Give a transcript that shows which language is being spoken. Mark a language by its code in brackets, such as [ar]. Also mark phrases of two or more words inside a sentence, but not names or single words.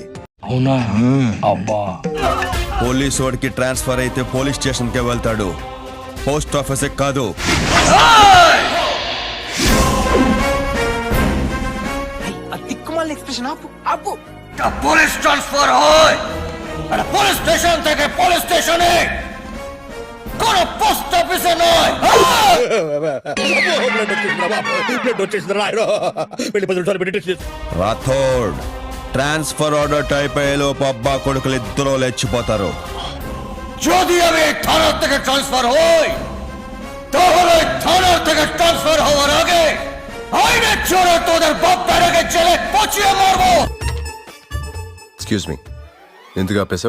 [te] అవునా? అబ్బా. పోలీస్ వాడికి ట్రాన్స్ఫర్ అయితే [en] police station [te] కే వెళ్తాడు, [en] post office [te] కాదు. తిక్కుమాల ఎక్స్ప్రెషన్ ఆపు ఆపు. [en] police transfer [bn] হয় আর [en] police station [bn] থেকে [en] police station-e, [bn] কোন [en] post office-e [bn] নয়। [te] బ్లడ్ వచ్చేసింది రాయరో. వెళ్ళి 10 నిమిషాలు పెట్టి టెస్ట్ చేసి. రాథోడ్, [en] transfer order type [te] అయ్యేలోపు అబ్బా కొడుకులు ఇద్దరు లేచిపోతారు. [bn] যদি আমি থানা থেকে ট্রান্সফার হই তাহলে থানার ওদের বাপ বেড়াকে জেলে পচিয়ে মারবো। [en] excuse me [te] ఎందుకు ఆపేశావు?